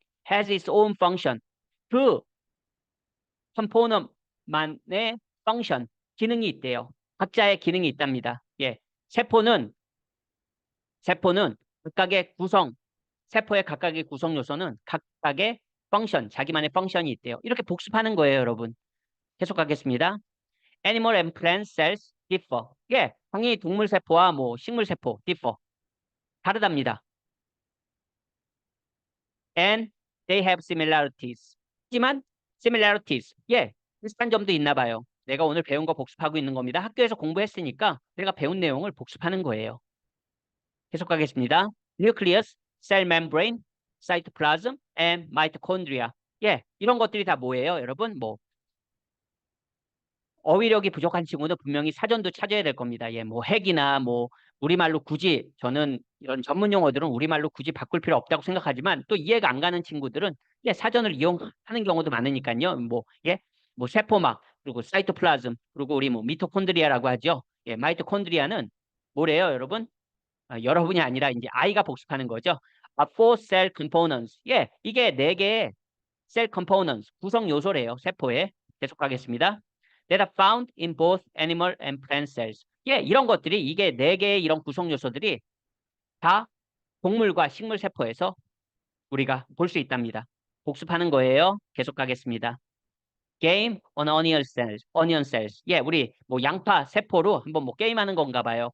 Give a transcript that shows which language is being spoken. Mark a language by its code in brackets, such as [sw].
[en] has its own function. [ko] 그 component만의 function, 기능이 있대요. 각자의 기능이 있답니다. 예, 세포는 각각의 구성, 세포의 각각의 구성 요소는 각각의 펑션, 자기만의 펑션이 있대요. 이렇게 복습하는 거예요, 여러분. 계속하겠습니다. [en] Animal and plant cells differ. [ko] 예, 당연히 동물 세포와 뭐 식물 세포 differ. 다르답니다. [en] And they have similarities. [ko] 하지만 similarities. 예, 비슷한 점도 있나 봐요. 내가 오늘 배운 거 복습하고 있는 겁니다. 학교에서 공부했으니까 내가 배운 내용을 복습하는 거예요. 계속하겠습니다. [en] Nucleus, cell membrane, cytoplasm, and mitochondria. [ko] 예, 이런 것들이 다 뭐예요, 여러분? 뭐 어휘력이 부족한 친구는 분명히 사전도 찾아야 될 겁니다. 예, 뭐 핵이나 뭐 우리말로 굳이 저는 이런 전문 용어들은 우리말로 굳이 바꿀 필요 없다고 생각하지만 또 이해가 안 가는 친구들은 예, 사전을 이용하는 경우도 많으니까요. 뭐 예, 뭐 세포막 그리고 사이토플라즘 그리고 우리 뭐 미토콘드리아라고 하죠. 예, 마이토콘드리아는 뭐래요, 여러분? 여러분이 아니라 이제 아이가 복습하는 거죠. [en] four cell components. [ko] 예, 이게 네 개의 cell components 구성 요소래요. 세포에. 계속하겠습니다. [en] That are found in both animal and plant cells. [ko] 예, 이런 것들이 이게 네 개의 이런 구성 요소들이 다 동물과 식물 세포에서 우리가 볼 수 있답니다. 복습하는 거예요. 계속하겠습니다. [en] Game on onion cells. onion cells. [ko] 예, 우리 뭐 양파 세포로 한번 뭐 게임하는 건가 봐요.